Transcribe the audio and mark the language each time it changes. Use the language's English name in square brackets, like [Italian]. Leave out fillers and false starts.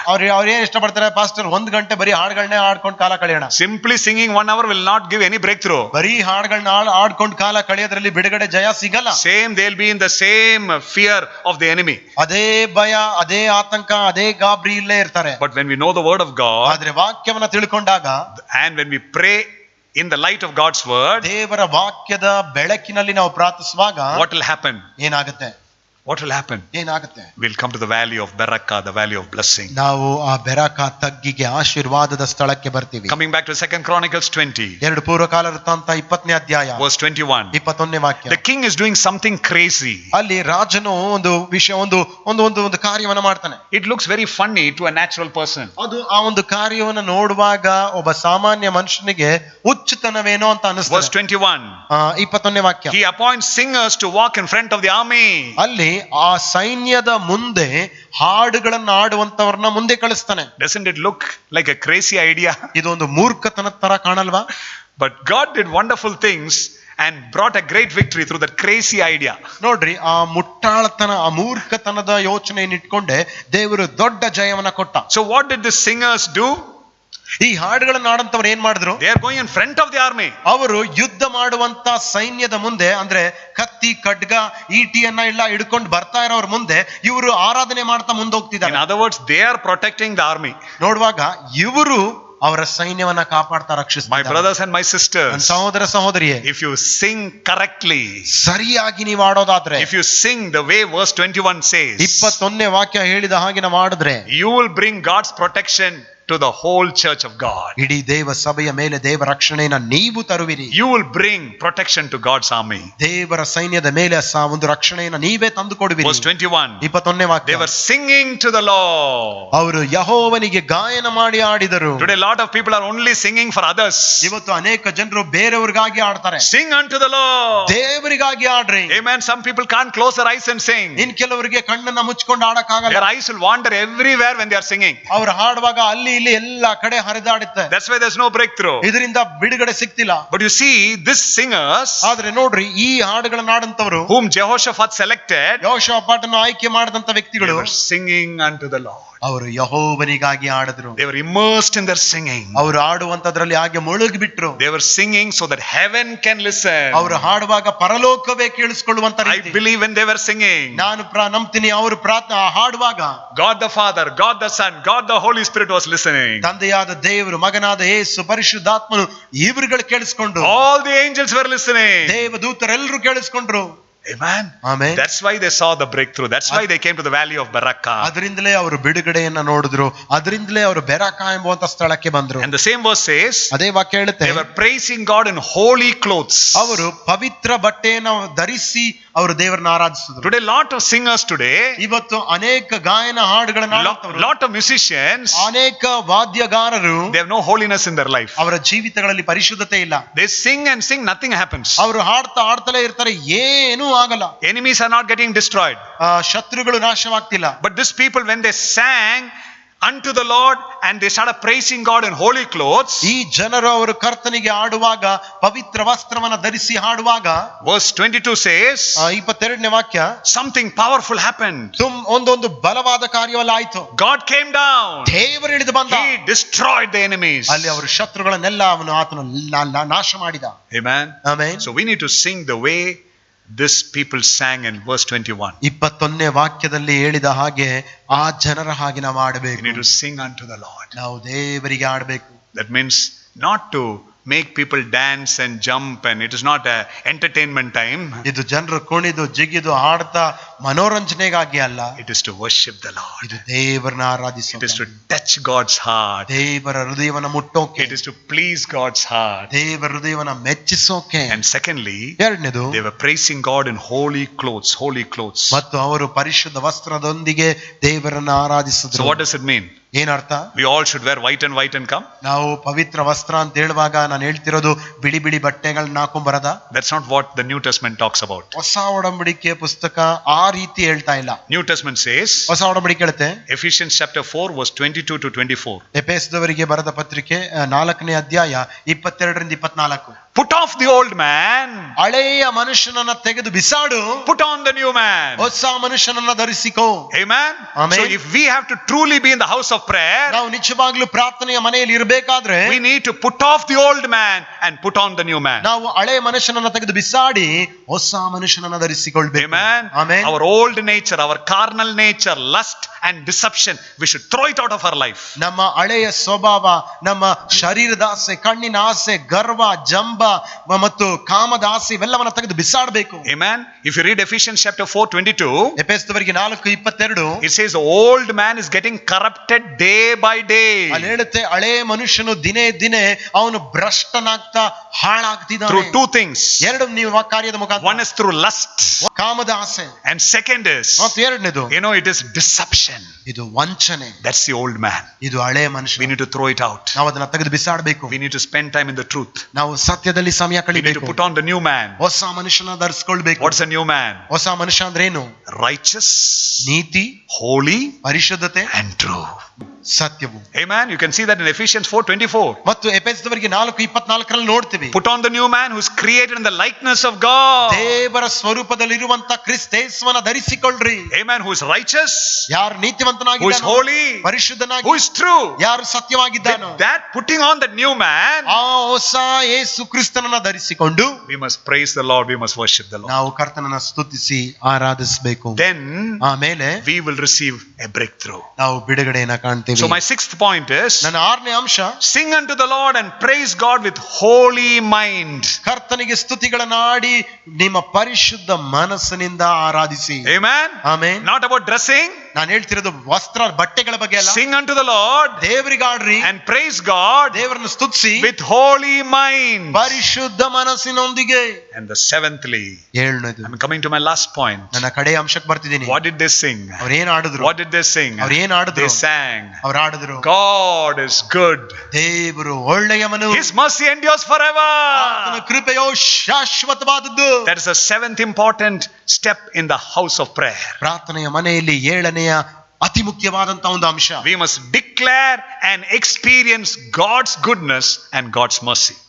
[Kannada] ಅವ್ರು ಏನ್ ಇಷ್ಟಪಡ್ತಾರೆ, ಪಾಸ್ಟರ್ 1 ಗಂಟೆ ಬರೀ ಹಾಡುಗಳನ್ನೇ ಹಾಡ್ಕೊಂಡು ಕಾಲ ಕಳೆಯೋಣ. [English] Simply singing 1 hour will not give any breakthrough. [Kannada] ಬರೀ ಹಾಡುಗಳನ್ನ ಹಾಡ್ಕೊಂಡು ಕಾಲ ಕಳೆಯೋದ್ರಲ್ಲಿ ಬಿಡುಗಡೆ ಜಯ ಸಿಗಲ್ಲ. [English] They'll be in the same fear of the enemy. [Kannada] ಅದೇ ಭಯ, ಅದೇ ಆತಂಕ, ಅದೇ ಗಾಬರಿ ಇಲ್ಲೇ ಇರ್ತಾರೆ. [English] But when we know the word of God, [Kannada] ಆದ್ರೆ ವಾಕ್ಯವನ್ನ ತಿಳ್ಕೊಂಡಾಗ, [English] and when we pray in the light of God's word, [Kannada] ದೇವರ ವಾಕ್ಯದ ಬೆಳಕಿನಲ್ಲಿ ನಾವು ಪ್ರಾರ್ಥಿಸುವಾಗ [English] what will happen? [Kannada] ಏನಾಗುತ್ತೆ? [English] What will happen? [Kannada] ಏನಾಗುತ್ತೆ? [English] We'll come to the valley of Barakah, the valley of blessing. [Kannada] ನಾವು ಆ ಬೆರಾಕ ತಗ್ಗಿಗೆ ಆಶೀರ್ವಾದದ ಸ್ಥಳಕ್ಕೆ ಬರ್ತೀವಿ. [English] Coming back to 2 Chronicles 20, [Kannada] ಎರಡು ಪೂರ್ವಕಾಲ ವೃತ್ತಾಂತ 20ನೇ ಅಧ್ಯಾಯ [English] verse 21. [Kannada] 21ನೇ ವಾಕ್ಯ. [English] The king is doing something crazy. [Kannada] ಅಲ್ಲಿ ರಾಜನು ಒಂದು ವಿಷಯ ಒಂದು ಕಾರ್ಯವನ್ನ ಮಾಡ್ತಾನೆ. [English] It looks very funny to a natural person. [Kannada] ಅದು ಆ ಒಂದು ಕಾರ್ಯವನ್ನು ನೋಡುವಾಗ ಒಬ್ಬ ಸಾಮಾನ್ಯ ಮನುಷ್ಯನಿಗೆ ಹುಚ್ಚುತನವೇನೋ ಅಂತ ಅನಿಸ್ತದೆ. [English] Verse 21. [Kannada] 21ನೇ ವಾಕ್ಯ. [English] He appoints singers to walk in front of the army. [Kannada] ಅಲ್ಲಿ ಆ ಸೈನ್ಯದ ಮುಂದೆ ಹಾಡುಗಳನ್ನು ಆಡುವಂತವ್ರನ್ನ ಮುಂದೆ ಕಳಿಸ್ತಾನೆ. [English] Doesn't it look like a crazy idea? [Kannada] ಇದೊಂದು ಮೂರ್ಖತನದ ತರ ಕಾಣಲ್ವಾ? [English] But God did wonderful things and brought a great victory through that crazy idea. [Kannada] ನೋಡ್ರಿ, ಆ ಮುಟ್ಟಾಳತನ, ಆ ಮೂರ್ಖತನದ ಯೋಚನೆಯನ್ನು ಇಟ್ಕೊಂಡೆ ದೇವರು ದೊಡ್ಡ ಜಯವನ್ನ ಕೊಟ್ಟ. [English] So what did the singers do? [Kannada] ಈ ಹಾಡುಗಳನ್ನ ಆಡಂತವ್ರು ಏನ್ ಮಾಡಿದ್ರು? [English] They are going in front of the army. [Kannada] ಅವರು ಯುದ್ಧ ಮಾಡುವಂತ ಸೈನ್ಯದ ಮುಂದೆ, ಅಂದ್ರೆ ಕತ್ತಿ ಖಡ್ಗ ಈಟಿಯನ್ನ ಎಲ್ಲ ಹಿಡ್ಕೊಂಡು ಬರ್ತಾ ಇರೋರ ಮುಂದೆ ಇವರು ಆರಾಧನೆ ಮಾಡ್ತಾ ಮುಂದೆ ಹೋಗ್ತಿದ್ದಾರೆ. [English] In other words, they are protecting the army. [Kannada] ನೋಡುವಾಗ ಇವರು ಅವರ ಸೈನ್ಯವನ್ನ ಕಾಪಾಡ್ತಾ ರಕ್ಷಿಸ್ತಾರೆ. [English] My brothers and my sisters, [Kannada] ಸಹೋದರ ಸಹೋದರಿಯೇ, [English] if you sing correctly, [Kannada] ಸರಿಯಾಗಿ ನೀವು ಆಡೋದಾದ್ರೆ, [English] if you sing the way verse 21 says, [Kannada] 21ನೇ ವಾಕ್ಯ ಹೇಳಿದ ಹಾಗೆ ನಾವು ಆಡಿದ್ರೆ, [English] you will bring God's protection to the whole church of God. [Kannada] ಇಡೀ ದೇವ ಸಭೆಯ ಮೇಲೆ ದೇವ ರಕ್ಷಣೆಯನ್ನ ನೀವು ತರುವಿರಿ. [English] You will bring protection to God's army. [Kannada] ದೇವರ ಸೈನ್ಯದ ಮೇಲೆ ಒಂದು ರಕ್ಷಣೆಯನ್ನ ನೀವೇ ತಂದು ಕೊಡುವಿರಿ. [English] Verse 21. [Kannada] 21ನೇ ವಾಕ್ಯ. [English] They were singing to the Lord. [Kannada] ಅವರು ಯೆಹೋವನಿಗೆ ಗಾಯನ ಮಾಡಿ ಆಡಿದರು. [English] Today a lot of people are only singing for others. [Kannada] ಇವತ್ತು ಅನೇಕ ಜನರು ಬೇರೆಯವರಿಗಾಗಿ ಆಡ್ತಾರೆ. [English] Sing unto the Lord. [Kannada] ದೇವರಿಗಾಗಿ ಆಡ್ರಿ. [English] Amen. Some people can't close their eyes and sing. [Kannada] ಇನ್ ಕೆಲವರಿಗೆ ಕಣ್ಣನ್ನ ಮುಚ್ಕೊಂಡು ಆಡಕ್ಕಾಗಲ್ಲ. [English] Their eyes will wander everywhere when they are singing. [Kannada] ಅವರು ಹಾಡುವಾಗ ಅಲ್ಲಿ ಇಲ್ಲಿ ಎಲ್ಲ ಕಡೆ ಹರಿದಾಡುತ್ತೆ. [English] That's why there's no breakthrough. [Kannada] ಇದರಿಂದ ಬಿಡುಗಡೆ ಸಿಗ್ತಿಲ್ಲ. [English] But you see, these singers, [Kannada] ಆದ್ರೆ ನೋಡ್ರಿ, ಈ ಹಾಡುಗಳನ್ನ ಆಡಂತವರು, [English] whom Jehoshaphat selected, [Kannada] ಯೆಹೋಷಾಫಾಟನ್ನು ಆಯ್ಕೆ ಮಾಡಿದಂತ ವ್ಯಕ್ತಿಗಳು, [English] they were singing unto the Lord. [Kannada] ಅವರು ಯೆಹೋವನಿಗಾಗಿ ಆಡಿದ್ರು. [English] They were immersed in their singing. [Kannada] ಅವರು ಆಡುವಂತದ್ರಲ್ಲಿ ಹಾಗೆ ಮುಳುಗಿ ಬಿಟ್ರು. [English] They were singing so that heaven can listen. [Kannada] ಅವರು ಹಾಡುವಾಗ ಪರಲೋಕವೇ ಕೇಳಿಸಿಕೊಳ್ಳುವಂತ [English] I [Kannada] ರೀತಿ. [English] believe when they were singing, [Kannada] ನಾನು ನಂಬ್ತೀನಿ ಅವರು ಹಾಡುವಾಗ [English] God the Father, God the Son, God the Holy Spirit was listening. [Kannada] ತಂದೆಯಾದ ದೇವರು, ಮಗನಾದ ಯೇಸು, ಪರಿಶುದ್ಧಾತ್ಮನು ಇವರುಗಳು ಕೇಳಿಸ್ಕೊಂಡ್ರು. [English] All the angels were listening. [Kannada] ದೇವದೂತರೆಲ್ಲರೂ ಕೇಳಿಸ್ಕೊಂಡ್ರು. [English] Amen. Amen. That's why they saw the breakthrough. That's why they came to the valley of Barakah. [Kannada] ಅದರಿಂದಲೇ ಅವರು ಬಿಡುಗಡೆಯನ್ನ ನೋಡಿದ್ರು. ಅದರಿಂದಲೇ ಅವರು ಬೆರಾಕ ಎಂಬುವಂತ ಸ್ಥಳಕ್ಕೆ ಬಂದ್ರು. [English] And the same verse says, [Kannada] ಅದೇ ವಾಕ್ಯ ಹೇಳುತ್ತೆ, [English] they were praising God in holy clothes. [Kannada] ಅವರು ಪವಿತ್ರ ಬಟ್ಟೆಯನ್ನು ಧರಿಸಿ ಅವರು ದೇವರನ್ನ ಆರಾಧಿಸಿದ್ರು. [English] Today lot of singers today, [Kannada] ಇವತ್ತು ಅನೇಕ ಗಾಯನ ಹಾಡುಗಳನ್ನ ಆಡುತ್ತವರು, [English] lot of musicians, [Kannada] ಅನೇಕ ವಾದ್ಯಗಾರರು, [English] they have no holiness in their life. [Kannada] ಅವರ ಜೀವಿತಗಳಲ್ಲಿ ಪರಿಶುದ್ಧತೆ ಇಲ್ಲ. [English] They sing and sing, nothing happens. [Kannada] ಅವರು ಹಾಡ್ತಲೇ ಇರ್ತಾರೆ, ಏನೂ ಆಗಲ್ಲ. [English] Enemies are not getting destroyed. [Kannada] ಶತ್ರುಗಳು ನಾಶವಾಗ್ತಿಲ್ಲ. [English] But these people, when they sang unto the Lord and they started praising God in holy clothes, [Kannada] ಈ ಜನರು ಅವರು ಕರ್ತನಿಗೆ ಆಡುವಾಗ, ಪವಿತ್ರ ವಸ್ತ್ರವನ್ನ ಧರಿಸಿ ಹಾಡುವಾಗ, [English] verse 22 says, [Kannada] 22ನೇ ವಾಕ್ಯ, [English] something powerful happened. [Kannada] ಒಂದೊಂದು ಬಲವಾದ ಕಾರ್ಯವಲ್ಲ ಆಯ್ತು. [English] God came down. [Kannada] ದೇವರು ಇಳಿದು ಬಂದ. [English] He destroyed the enemies. [Kannada] ಅಲ್ಲಿ ಅವರು ಶತ್ರುಗಳನ್ನೆಲ್ಲ ಆತನು ನಾಶ ಮಾಡಿದ. [English] Amen. [Kannada] Amen. [English] So we need to sing the way this people sang in verse 21. [Kannada] 21ನೇ ವಾಕ್ಯದಲ್ಲಿ ಹೇಳಿದ ಹಾಗೆ ಆ ಜನರ ಹಾಗೆ ನಾವು [English] We [Kannada] ಆಡಬೇಕು. [English] need to sing unto the Lord. [Kannada] ನಾವು ದೇವರಿಗೆ ಆಡಬೇಕು. [English] That means not to make people dance and jump, and it is not a entertainment time. [Kannada] ಇದು ಜನರು ಕುಣಿದು ಜಿಗಿದು ಹಾಡ್ತಾ ಮನೋರಂಜನೆಗಾಗಿ ಅಲ್ಲ. [English] It is to worship the Lord. [Kannada] ಇದು ದೇವರನ್ನ [English] It is [Kannada] ಆರಾಧಿಸೋಕೆ, [English] to touch God's heart. [Kannada] ದೇವರ ಹೃದಯವನ್ನ ಮುಟ್ಟೋಕೆ, [English] It is to please God's heart. [Kannada] ದೇವರ ಹೃದಯವನ್ನ ಮೆಚ್ಚಿಸೋಕೆ. [English] And secondly, [Kannada] ಎರಡನೇದು, [English] they were praising God in holy clothes, holy clothes. [Kannada] ಮತ್ತು ಅವರು ಪರಿಶುದ್ಧ ವಸ್ತ್ರದೊಂದಿಗೆ ದೇವರನ್ನ [English] So [Kannada] ಆರಾಧಿಸಿದ್ರು. [English] what does it mean? [Kannada] ಏನರ್ಥ? [English] We all should wear white and come? [Kannada] ನಾವು ಪವಿತ್ರ ವಸ್ತ್ರ ಅಂತ ಹೇಳುವಾಗ ನಾನು ಹೇಳ್ತಿರೋದು ಬಿಳಿ ಬಿಳಿ ಬಟ್ಟೆಗಳನ್ನ ಹಾಕೊಂಡ್ ಬರದ. [English] That's not what the New Testament talks about. [Kannada] ಹೊಸ ಒಡಂಬಡಿಕೆ ಪುಸ್ತಕ ಆ ರೀತಿ ಹೇಳ್ತಾ ಇಲ್ಲ. [English] New Testament says, [Kannada] ಹೊಸ ಒಡಂಬಡಿಕೆ ಹೇಳುತ್ತೆ, [English] Ephesians chapter 4 verse 22 to 24. [Kannada] ಎಫೆಸದವರಿಗೆ ಬರೆದ ಪತ್ರಿಕೆ 4ನೇ ಅಧ್ಯಾಯ 22 ರಿಂದ 24. [English] Put off the old man. [Kannada] ಹಳೆಯ ಮನುಷ್ಯನನ್ನ ತೆಗೆದು ಬಿಸಾಡು, [English] Put on the new man. [Kannada] ಹೊಸ ಮನುಷ್ಯನನ್ನ ಧರಿಸಿಕೋ. [English] Amen. Amen. So if we have to truly be in the house of prayer, [Kannada] ನಾವು ನಿಜವಾಗ್ಲೂ ಪ್ರಾರ್ಥನೆಯ ಮನೆಯಲ್ಲಿ ಇರಬೇಕಾದ್ರೆ [English] we need to put off the old man and put on the new man. [Kannada] ನಾವು ಹಳೆಯ ಮನುಷ್ಯನನ್ನ ತೆಗೆದು ಬಿಸಾಡಿ ಹೊಸ ಮನುಷ್ಯನನ್ನ ಧರಿಸಿಕೊಳ್ಬೇಕು. [English] Amen. Amen. Our old nature, our carnal nature, lust and deception, we should throw it out of our life. [Kannada] ನಮ್ಮ ಹಳೆಯ ಸ್ವಭಾವ, ನಮ್ಮ ಶರೀರದ ಆಸೆ, ಕಣ್ಣಿನ ಆಸೆ, ಗರ್ವ, ಜಂಬ ಮತ್ತು ಕಾಮದ ಆಸೆ ಇವೆಲ್ಲವನ್ನ ತೆಗೆದು ಬಿಸಾಡಬೇಕು. [English] Amen. If you read Ephesians chapter 4:22, [Kannada] ಎಫೆಸದವರಿಗೆ 4:22, [English] it says the old man is getting corrupted day by day. [Kannada] ಅಲ್ಲಿ ಹೇಳುತ್ತೆ ಹಳೆಯ ಮನುಷ್ಯನು ದಿನೇ ದಿನೇ ಅವನು ಭ್ರಷ್ಟನಾಗ್ತಾ ಹಾಳಾಗ್ತಿದ್ದಾನೆ. [English] Through two things. [Kannada] ಎರಡು ನೀವು ಕಾರ್ಯದ ಮುಖಾಂತರ. [English] One is through lust. [Kannada] ಕಾಮದ ಆಸೆ. [English] And second is, [Kannada] ಮತ್ತು ಎರಡನೇದು, [English] it is deception. [Kannada] ಇದು ವಂಚನೆ. [English] That's the old man. [Kannada] ಇದು ಹಳೆಯ ಮನುಷ್ಯ. [English] We need to throw it out. [Kannada] ನಾವು ಅದನ್ನ ತೆಗೆದು ಬಿಸಾಡಬೇಕು. [English] We need to spend time in the truth. [Kannada] ನಾವು ಸತ್ಯದಲ್ಲಿ ಸಮಯ [English] We need to [Kannada] ಕಳಿಬೇಕು. [English] put on the new man. [Kannada] ಹೊಸ ಮನುಷ್ಯನ ಧರಿಸಿಕೊಳ್ಬೇಕು. [English] What's a new man? [Kannada] ಹೊಸ ಮನುಷ್ಯ ಅಂದ್ರೆ ಏನು? [English] Righteous, [Kannada] ನೀತಿ, [English] holy, [Kannada] ಪರಿಶುದ್ಧತೆ, [English] and true. [Kannada] ಸತ್ಯವು. [English] Amen. You can see that in Ephesians 4:24. [Kannada] ಮತ್ತು ಎಫೆಸದವರಿಗೆ 4:24 ನೋಡ್ತೀವಿ. [English] Put on the new man who's created in the likeness of God. [Kannada] ದೇವರ ಸ್ವರೂಪದಲ್ಲಿರುವಂತ ಕ್ರಿಸ್ತೇಸುವನ ಧರಿಸಿಕೊಳ್ಳ್ರಿ. [English] Amen. Who is righteous, [Kannada] ಯಾರು [English] who is [Kannada] ನೀತಿವಂತನಾಗಿದ್ದಾನೋ, [English] holy, [Kannada] ಪರಿಶುದ್ಧನಾಗಿ, [English] who is true. [Kannada] ಯಾರು ಸತ್ಯವಾಗಿದ್ದಾನೋ, [English] With that putting on the new man, [Kannada] ಆ ಹೊಸ ಯೇಸು ಕ್ರಿಸ್ತನನ್ನ ಧರಿಸಿಕೊಂಡು [English] we must praise the Lord, we must worship the Lord. [Kannada] ನಾವು ಕರ್ತನನ್ನ ಸ್ತುತಿಸಿ ಆರಾಧಿಸಬೇಕು. [English] Then [Kannada] ಆಮೇಲೆ [English] we will receive a breakthrough. [Kannada] ನಾವು ಬಿಡುಗಡೆಯನ್ನ ಕಾಣ್ತೇವೆ. [English] So my sixth point is, [Kannada] ನನ್ನ 6ನೇ ಅಂಶ, [English] sing unto the Lord and praise God with holy mind. [Kannada] ಕರ್ತನಿಗೆ ಸ್ತುತಿಗಳನ್ನ ಆಡಿ ನಿಮ್ಮ ಪರಿಶುದ್ಧ ಮನಸ್ಸಿನಿಂದ ಆರಾಧಿಸಿ. [English] Amen. [Kannada] Amen. [English] Not about dressing. [Kannada] ನಾನು ಹೇಳ್ತಿರೋದು ವಸ್ತ್ರ ಬಟ್ಟೆಗಳ ಬಗ್ಗೆ ಅಲ್ಲ. [English] Sing unto the Lord [Kannada] ದೇವರಿಗಾಡ್ರಿ [English] and praise God [Kannada] ದೇವರನ್ನ ಸ್ತುತಿಸಿ [English] with holy mind. [Kannada] ಪರಿಶುದ್ಧ ಮನಸ್ಸಿನೊಂದಿಗೆ. [English] And the seventhly, [Kannada] 7ನೇದು, [English] I'm coming to my last point. [Kannada] ನನ್ನ ಕಡೆಯ ಅಂಶಕ್ಕೆ ಬರ್ತಿದ್ದೀನಿ. [English] What did they sing? [Kannada] ಅವ್ರು ಏನ್ ಆಡಿದ್ರು? [English] What did they sing? [Kannada] ಅವ್ರು ಏನ್ ಆಡಿದ್ರು? [English] They sang, [Kannada] ಅವ್ರು ಆಡಿದ್ರು, [English] God is good. [Kannada] ದೇವರು ಒಳ್ಳೆಯವನು, [English] His mercy endures forever. [Kannada] ಆತನ ಕೃಪೆಯೋ ಶಾಶ್ವತವಾದದ್ದು. [English] That is the seventh important step in the house of prayer. [Kannada] ಪ್ರಾರ್ಥನೆಯ ಮನೆಯಲ್ಲಿ 7ನೇಯ ಅತಿ ಮುಖ್ಯವಾದಂತ ಒಂದು ಅಂಶ. [English] We must declare and experience God's goodness and God's mercy.